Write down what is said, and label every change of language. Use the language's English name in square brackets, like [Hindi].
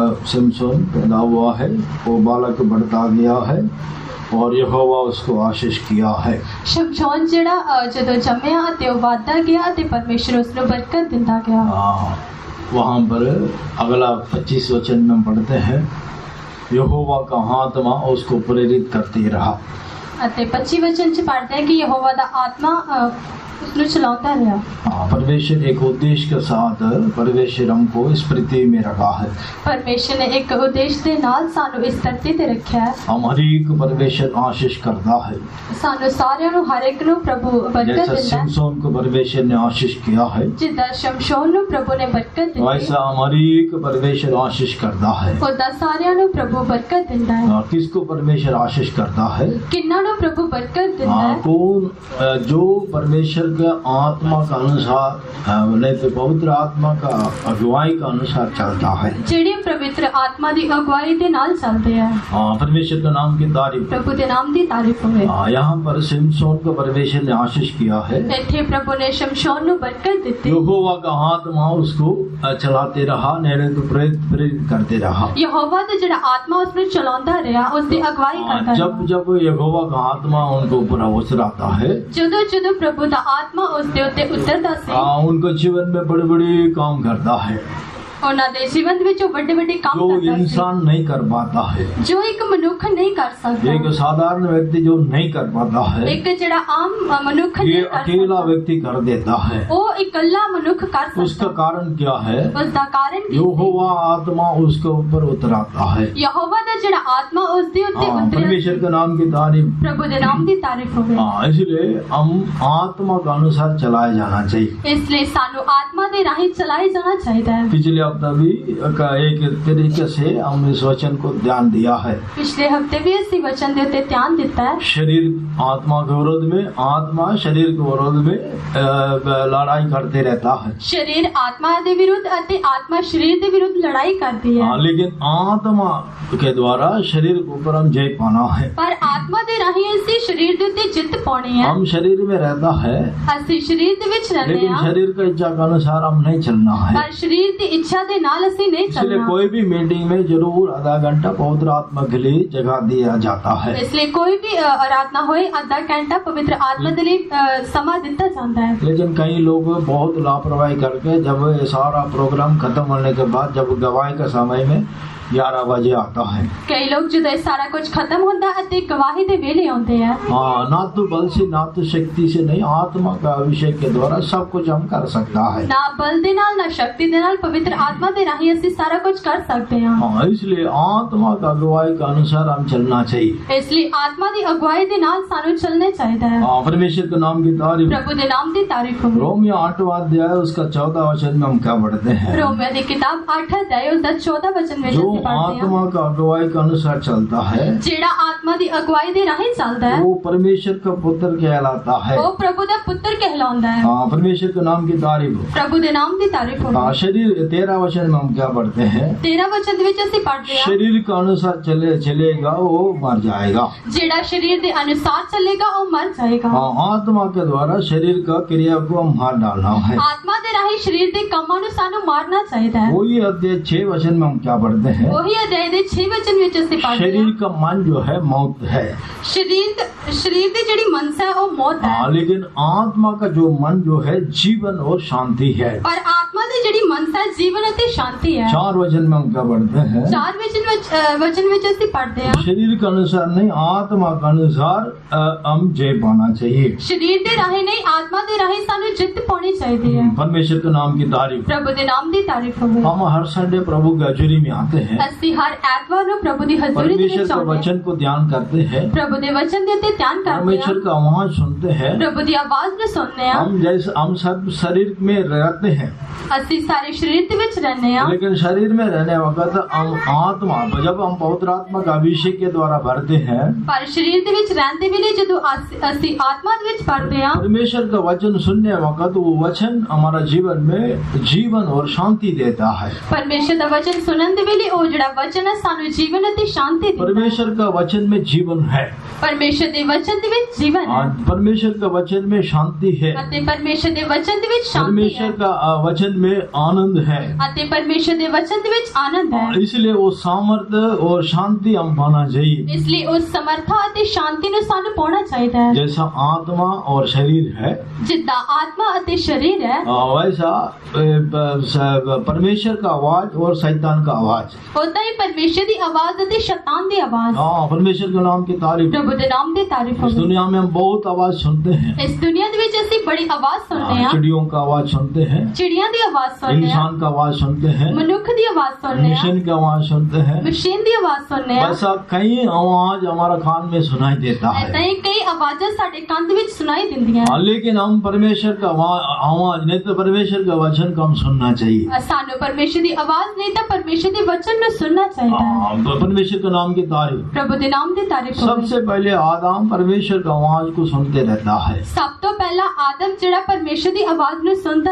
[Hindi] सिमसोन पैदा हुआ है, वो बालक बढ़ता गया है और यहोवा उसको आशीष किया है। [Punjabi] ਸ਼ਮਸ਼ੋਨ ਜਿਹੜਾ ਜਦੋਂ ਜੰਮਿਆ ਅਤੇ ਉਹ ਵੱਧਦਾ ਗਿਆ ਅਤੇ ਪਰਮੇਸ਼ਰ ਉਸ ਨੂੰ ਬਰਕਤ ਦਿੰਦਾ ਗਿਆ। [Hindi] वहाँ पर अगला 25 वचन में पढ़ते हैं, यहोवा का आत्मा उसको प्रेरित करते रहा। [Punjabi] ਅਤੇ 25 वचन ਚ [Hindi] पढ़ते हैं कि [Punjabi] यहोवा ਦਾ ਆਤਮਾ ਉਸ ਨੂੰ ਚਲਾਉਂਦਾ ਰਿਹਾ। [Hindi] परमेश्वर एक उद्देश्य के साथ परमेश्वर हमको इस पृथ्वी में रखा है। परमेश्वर ने एक उद्देश्य [Punjabi] ਦੇ ਨਾਲ ਸਾਨੂੰ ਇਸ ਧਰਤੀ ਤੇ ਰੱਖਿਆ ਹੈ। [Hindi] हम हर एक परमेश्वर आशीष करता है। [Punjabi] ਸਾਨੂੰ ਸਾਰਿਆਂ ਨੂੰ ਹਰ ਇੱਕ ਨੂੰ ਪ੍ਰਭੂ ਬਰਕਤ [Hindi] जैसा [Punjabi] ਦਿੰਦਾ ਹੈ। [Hindi] सिमसोन को परमेश्वर ने आशीष किया है, [Punjabi] ਜਿੱਦਾਂ ਸ਼ਮਸ਼ੋਨ ਨੂੰ ਪ੍ਰਭੂ ਨੇ ਬਰਕਤ ਦਿੱਤੀ [Hindi] वैसा हमारी एक परमेश्वर आशीष करता है। [Punjabi] ਉਦਾਂ ਸਾਰਿਆਂ ਨੂੰ ਪ੍ਰਭੂ ਬਰਕਤ ਦਿੰਦਾ ਹੈ। [Hindi] किसको परमेश्वर आशीष करता है? [Punjabi] ਕਿੰਨਾਂ ਨੂੰ ਪ੍ਰਭੂ ਬਰਕਤ ਦਿੰਦਾ ਹੈ? [Hindi] कौन? जो परमेश्वर के आत्मा का अनुसार, नहीं तो पवित्र आत्मा का अगुवाई का अनुसार चलता है। [Punjabi] ਜਿਹੜੇ ਪਵਿੱਤਰ ਆਤਮਾ ਦੀ ਅਗਵਾਈ ਦੇ ਨਾਲ ਚੱਲਦੇ ਆ। [Hindi] परमेश्वर के नाम की तारीफ। [Punjabi] ਪ੍ਰਭੂ ਦੇ ਨਾਮ ਦੀ ਤਾਰੀਫ ਹੋਵੇ। [Hindi] यहाँ पर सिमसोन को परमेश्वर ने आशीष किया है। [Punjabi] ਇੱਥੇ ਪ੍ਰਭੂ ਨੇ ਸ਼ਮਸ਼ੋਨ ਨੂੰ ਬਰਕਤ ਦਿੱਤੀ। [Hindi] यहोवा का आत्मा उसको चलाते रहा, नहीं तो प्रेरित करते रहा। [Punjabi] ਯਹੋਵਾ ਦਾ ਜਿਹੜਾ ਆਤਮਾ ਉਸ ਨੂੰ ਚਲਾਉਂਦਾ ਰਿਹਾ, ਉਸ ਦੀ ਅਗਵਾਈ ਕਰਦਾ ਰਿਹਾ। [Hindi] जब जब यहोवा का आत्मा उनको ऊपर उतरता है, [Punjabi] ਜਦੋਂ ਜਦੋਂ ਪ੍ਰਭੂ ਦਾ ਆਤਮਾ ਉਸ ਦੇ ਉੱਤੇ ਉਤਰਦਾ ਸੀ, [Hindi] उनको जीवन में बड़े बड़े काम करता है [Punjabi] ਉਹਨਾਂ ਦੇ ਜੀਵਨ ਵਿੱਚ ਵੱਡੇ ਵੱਡੇ ਕੰਮ [Hindi] जो [Punjabi] ਕਰਦਾ ਸੀ, [Hindi] इंसान नहीं कर पाता है। [Punjabi] ਜੋ ਇੱਕ ਮਨੁੱਖ ਨਹੀਂ ਕਰ ਸਕਦਾ। [Hindi] एक साधारण व्यक्ति जो नहीं कर पाता है, [Punjabi] ਇੱਕ ਜਿਹੜਾ ਆਮ ਮਨੁੱਖ [Hindi] ये [Punjabi] ਨਹੀਂ ਕਰ [Hindi] अकेला [Punjabi] ਸਕਦਾ, [Hindi] व्यक्ति कर देता है। [Punjabi] ਉਹ ਇਕੱਲਾ ਮਨੁੱਖ ਕਰ [Hindi] उसका [Punjabi] ਸਕਦਾ। [Hindi] कारण क्या है? [Punjabi] ਉਸ ਦਾ ਕਾਰਨ ਕੀ ਸੀ? [Hindi] यहोवा आत्मा उसके ऊपर उतराता है। [Punjabi] ਯਹੋਵਾ ਦਾ ਜਿਹੜਾ ਆਤਮਾ ਉਸ ਦੇ ਉੱਤੇ ਉਤਰਿਆ। [Hindi] परमेश्वर के नाम की तारीफ। [Punjabi] ਪ੍ਰਭੂ ਦੇ ਨਾਮ ਦੀ ਤਾਰੀਫ ਹੋਵੇ। [Hindi] इसलिए हम आत्मा के अनुसार चलाया जाना चाहिए। [Punjabi] ਇਸ ਲਈ ਸਾਨੂੰ ਆਤਮਾ ਦੇ ਰਾਹੀਂ ਚਲਾਏ ਜਾਣਾ ਚਾਹੀਦਾ ਹੈ। [Hindi] पिछले हफ्ता भी का एक तरीके से हम इस वचन को ध्यान दिया है। [Punjabi] ਪਿਛਲੇ ਹਫਤੇ ਵੀ ਅਸੀਂ ਵਚਨ ਦੇ ਉੱਤੇ ਧਿਆਨ ਦਿੱਤਾ ਹੈ। [Hindi] शरीर आत्मा के विरोध में, आत्मा शरीर के विरोध में लड़ाई करते रहता है। [Punjabi] ਸਰੀਰ ਆਤਮਾ ਦੇ ਵਿਰੁੱਧ ਅਤੇ ਆਤਮਾ ਸਰੀਰ ਦੇ ਵਿਰੁੱਧ ਲੜਾਈ ਕਰਦੀ ਹੈ। [Hindi] लेकिन आत्मा के द्वारा शरीर के ऊपर हम जय पाना है। [Punjabi] ਪਰ ਆਤਮਾ ਦੇ ਰਾਹੀਂ ਅਸੀਂ ਸਰੀਰ ਦੇ ਉੱਤੇ ਜਿੱਤ ਪਾਉਣੀ ਹੈ। [Hindi] हम शरीर में रहता है, [Punjabi] ਅਸੀਂ ਸਰੀਰ ਦੇ ਵਿੱਚ ਰਹਿੰਦੇ [Hindi] लेकिन [Punjabi] ਹਾਂ, [Hindi] शरीर की इच्छा के अनुसार हम नहीं चलना है। [Punjabi] ਪਰ ਸਰੀਰ ਦੀ ਇੱਛਾ ਦੇ ਨਾਲ ਅਸੀਂ ਨਹੀਂ [Hindi] इसलिए [Punjabi] ਚੱਲਣਾ। [Hindi] कोई भी मीटिंग में जरूर आधा घंटा पवित्र आत्मा के लिए जगह दिया जाता है। [Punjabi] ਇਸ ਲਈ ਕੋਈ ਵੀ ਆਰਾਧਨਾ ਹੋਏ ਅੱਧਾ ਘੰਟਾ ਪਵਿੱਤਰ ਆਤਮਾ ਦੇ ਲਈ ਸਮਾਂ ਦਿੱਤਾ ਜਾਂਦਾ ਹੈ। [Hindi] लेकिन कई लोग बहुत लापरवाही करके जब ये सारा प्रोग्राम खत्म होने के बाद जब गवाही के समय में 11 बजे आता है। [Punjabi] ਕਈ ਲੋਕ ਜਦੋਂ ਇਹ ਸਾਰਾ ਕੁਝ ਖਤਮ ਹੁੰਦਾ ਅਤੇ ਗਵਾਹੀ ਦੇ ਵੇਲੇ ਆਉਂਦੇ ਆ। [Hindi] ना तो बल से ना तो शक्ति से नहीं, आत्मा का अभिषेक के द्वारा सब कुछ हम कर सकता है। [Punjabi] ਨਾ ਬਲ ਦੇ ਨਾਲ ਨਾ ਸ਼ਕਤੀ ਦੇ ਨਾਲ ਪਵਿੱਤਰ आत्मा दे राही ਅਸੀਂ ਸਾਰਾ ਕੁਝ ਕਰ ਸਕਦੇ ਹਾਂ। [Hindi] हाँ, इसलिए आत्मा का अगुवाई के अनुसार हम चलना चाहिए। इसलिए आत्मा [Punjabi] ਦੀ ਅਗਵਾਈ ਦੇ ਨਾਲ ਸਾਨੂੰ ਚੱਲਣਾ ਚਾਹੀਦਾ ਹੈ। [Hindi] हाँ, परमेश्वर के नाम की तारीफ। [Punjabi] प्रभु ਦੇ ਨਾਮ ਦੀ ਤਾਰੀਫ ਹੋਵੇ। [Hindi] रोमियो 8वां अध्याय उसका 14 वचन में हम क्या पढ़ते हैं? [Punjabi] रोमियो ਦੀ ਕਿਤਾਬ 8 ਅਧਿਆਇ ਉਸ ਦਾ 14 ਵਚਨ ਵਿੱਚ [Hindi] जो [Punjabi] ਅਸੀਂ ਪੜ੍ਹਦੇ ਹਾਂ। [Hindi] आत्मा का अगुवाई के अनुसार चलता है [Punjabi] ਜਿਹੜਾ ਆਤਮਾ ਦੀ ਅਗਵਾਈ ਦੇ ਰਾਹੀਂ ਚੱਲਦਾ ਹੈ [Hindi] वो परमेश्वर का पुत्र कहलाता है। [Punjabi] ਉਹ ਪ੍ਰਭੂ ਦਾ ਪੁੱਤਰ कहलाਉਂਦਾ है। [Hindi] हाँ, परमेश्वर के नाम की तारीफ। [Punjabi] प्रभु ਦੇ ਨਾਮ ਦੀ ਤਾਰੀਫ ਹੋਵੇ। [Hindi] हाँ, शरीर 13 वचन में हम क्या पढ़ते हैं? [Punjabi] 13 ਵਚਨ ਦੇ ਵਿੱਚ ਅਸੀਂ ਪੜ੍ਹਦੇ ਹਾਂ [Hindi] शरीर के अनुसार चलेगा वो मर जाएगा। [Punjabi] ਜਿਹੜਾ ਸਰੀਰ ਦੇ ਅਨੁਸਾਰ ਚੱਲੇਗਾ ਉਹ ਮਰ ਜਾਏਗਾ। [Hindi] हाँ, आत्मा के द्वारा शरीर का क्रिया को मार डालना है। [Punjabi] ਆਤਮਾ ਦੇ ਰਾਹੀਂ ਸਰੀਰ ਦੇ ਕੰਮਾਂ ਨੂੰ ਸਾਨੂੰ ਮਾਰਨਾ ਚਾਹੀਦਾ ਹੈ। [Hindi] वही अध्याय 6 वचन में हम क्या पढ़ते हैं? [Punjabi] ਉਹੀ ਅਧਿਆਇ ਦੇ 6 ਵਚਨ ਵਿੱਚ ਅਸੀਂ ਪੜ੍ਹਦੇ [Hindi] शरीर [Punjabi] ਹਾਂ [Hindi] का मन जो है मौत है। [Punjabi] ਸਰੀਰ ਦੀ ਜਿਹੜੀ ਮਨਸਾ ਹੈ ਉਹ ਮੌਤ ਹੈ [Hindi] हाँ, लेकिन आत्मा का जो मन जो है जीवन और शांति है। [Punjabi] ਪਰ ਆਤਮਾ ਦੀ ਜਿਹੜੀ ਮਨਸਾ ਹੈ ਜੀਵਨ ਅਤੇ ਸ਼ਾਂਤੀ ਹੈ। [Hindi] 4 वचन में हम क्या पढ़ते हैं? [Punjabi] 4 वचन ਵਿੱਚ ਅਸੀਂ ਪੜ੍ਹਦੇ ਹਾਂ [Hindi] शरीर के अनुसार नहीं, आत्मा के अनुसार हम जय पाना चाहिए। [Punjabi] ਸਰੀਰ ਦੇ ਰਾਹੀਂ ਨਹੀਂ ਆਤਮਾ ਦੇ ਰਾਹੀਂ ਸਾਨੂੰ ਜਿੱਤ ਪਾਉਣੀ ਚਾਹੀਦੀ ਹੈ। [Hindi] परमेश्वर के नाम की तारीफ। [Punjabi] ਪ੍ਰਭੂ ਦੇ ਨਾਮ ਦੀ ਤਾਰੀਫ ਹੋਵੇ। [Hindi] हम हर संडे प्रभु की हजूरी में आते हैं, [Punjabi] ਅਸੀਂ ਹਰ ਐਤਵਾਰ ਨੂੰ ਪ੍ਰਭੂ ਦੀ ਹਜ਼ੂਰੀ ਦੇ [Hindi] परमेश्वर [Punjabi] ਵਿੱਚ [Hindi] के [Punjabi] ਆਉਂਦੇ ਹਾਂ। [Hindi] वचन को ध्यान करते हैं, [Punjabi] ਪ੍ਰਭੂ ਦੇ ਵਚਨ ਦੇ ਉੱਤੇ ਧਿਆਨ ਕਰਦੇ [Hindi] परमेश्वर [Punjabi] ਹਾਂ। [Hindi] का आवाज सुनते हैं। [Punjabi] ਪ੍ਰਭੂ ਦੀ ਆਵਾਜ਼ ਨੂੰ ਸੁਣਦੇ ਹਾਂ। [Hindi] हम सब शरीर में रहते हैं, [Punjabi] ਅਸੀਂ ਸਾਰੇ ਸਰੀਰ ਦੇ ਵਿੱਚ ਰਹਿੰਦੇ ਹਾਂ [Hindi] लेकिन शरीर में रहने वक्त हम आत्मा, जब हम पवित्र आत्मा का अभिषेक के द्वारा भरते हैं, [Punjabi] ਪਰ ਸਰੀਰ ਦੇ ਵਿੱਚ ਰਹਿੰਦੇ ਵੇਲੇ ਜਦੋਂ ਅਸੀਂ ਆਤਮਾ ਦੇ ਵਿੱਚ ਪੜਦੇ ਹਾਂ [Hindi] परमेश्वर का वचन सुनने वक्त वो वचन हमारा जीवन में जीवन और शांति देता है। [Punjabi] ਪਰਮੇਸ਼ਰ ਦਾ ਵਚਨ ਸੁਣਨ ਦੇ ਵੇਲੇ ਉਹ ਜਿਹੜਾ ਵਚਨ ਹੈ ਸਾਨੂੰ ਜੀਵਨ ਅਤੇ ਸ਼ਾਂਤੀ ਦਿੰਦਾ ਹੈ। [Hindi] परमेश्वर का वचन में जीवन है, [Punjabi] ਪਰਮੇਸ਼ਰ ਦੇ ਵਚਨ ਦੇ ਵਿੱਚ ਜੀਵਨ ਹੈ [Hindi] और परमेश्वर का वचन में शांति है, [Punjabi] ਅਤੇ ਪਰਮੇਸ਼ਰ ਦੇ ਵਚਨ ਦੇ ਵਿੱਚ ਸ਼ਾਂਤੀ [Hindi] परमेश्वर [Punjabi] ਹੈ [Hindi] का वचन में आनंद है। [Punjabi] ਅਤੇ ਪਰਮੇਸ਼ਰ ਦੇ ਵਚਨ ਦੇ ਵਿੱਚ ਆਨੰਦ ਹੈ। [Hindi] इसलिए वो सामर्थ्य और शांति हम पाना चाहिए। [Punjabi] ਇਸ ਲਈ ਉਸ ਸਮਰਥਾ ਅਤੇ ਸ਼ਾਂਤੀ ਨੂੰ ਸਾਨੂੰ ਪਾਉਣਾ ਚਾਹੀਦਾ ਹੈ। [Hindi] जैसा आत्मा और शरीर है, [Punjabi] ਜਿੱਦਾਂ ਆਤਮਾ ਅਤੇ ਸਰੀਰ ਹੈ [Hindi] वैसा परमेश्वर का आवाज और शैतान का आवाज। [Punjabi] ਉਦਾਂ ਹੀ ਪਰਮੇਸ਼ਰ ਦੀ ਆਵਾਜ਼ ਅਤੇ ਸ਼ੈਤਾਨ ਦੀ ਆਵਾਜ਼। [Hindi] हाँ, परमेश्वर के नाम की तारीफ। [Punjabi] ਪ੍ਰਭੂ ਦੇ ਨਾਮ ਦੀ ਤਾਰੀਫ [Hindi] इस [Punjabi] ਹੋਵੇ। [Hindi] दुनिया में हम बहुत आवाज सुनते हैं। [Punjabi] ਇਸ ਦੁਨੀਆ ਦੇ ਵਿੱਚ ਅਸੀਂ ਬੜੀ ਆਵਾਜ਼ ਸੁਣਦੇ ਹਾਂ। [Hindi] चिड़ियों का आवाज सुनते हैं, [Punjabi] ਚਿੜੀਆਂ ਦੀ ਆਵਾਜ਼ ਸੁਣਦੇ ਹਾਂ, [Hindi] इंसान का आवाज सुनते हैं, [Punjabi] ਮਨੁੱਖ ਦੀ ਆਵਾਜ਼ ਸੁਣਦੇ ਹਾਂ, [Hindi] मशीन का आवाज सुनते हैं। [Punjabi] ਮਸ਼ੀਨ ਦੀ ਆਵਾਜ਼ ਸੁਣਦੇ ਹਾਂ। [Hindi] ऐसा कई आवाज हमारा कान में सुनाई देता [Punjabi] ਏਦਾਂ [Hindi] है। [Punjabi] ਹੀ ਕਈ ਆਵਾਜ਼ਾਂ ਸਾਡੇ ਕੰਨ ਦੇ ਵਿੱਚ ਸੁਣਾਈ ਦਿੰਦੀਆਂ [Hindi] हाँ, लेकिन हम परमेश्वर का आवाज नहीं तो परमेश्वर का वचन को हम सुनना चाहिए। [Punjabi] ਸਾਨੂੰ ਪਰਮੇਸ਼ਰ ਦੀ ਆਵਾਜ਼ ਨਹੀਂ ਤਾਂ ਪਰਮੇਸ਼ਰ ਦੇ ਵਚਨ ਨੂੰ ਸੁਣਨਾ ਚਾਹੀਦਾ ਹੈ। [Hindi] हाँ, परमेश्वर के नाम की तारीफ। [Punjabi] ਪ੍ਰਭੂ ਦੇ ਨਾਮ ਦੀ ਤਾਰੀਫ ਹੋਵੇ। [Hindi] सबसे पहले आदम परमेश्वर का आवाज को सुनते रहता है। [Punjabi] ਸਭ ਤੋਂ ਪਹਿਲਾਂ ਆਦਮ ਜਿਹੜਾ ਪਰਮੇਸ਼ਰ ਦੀ ਆਵਾਜ਼ ਨੂੰ ਸੁਣਦਾ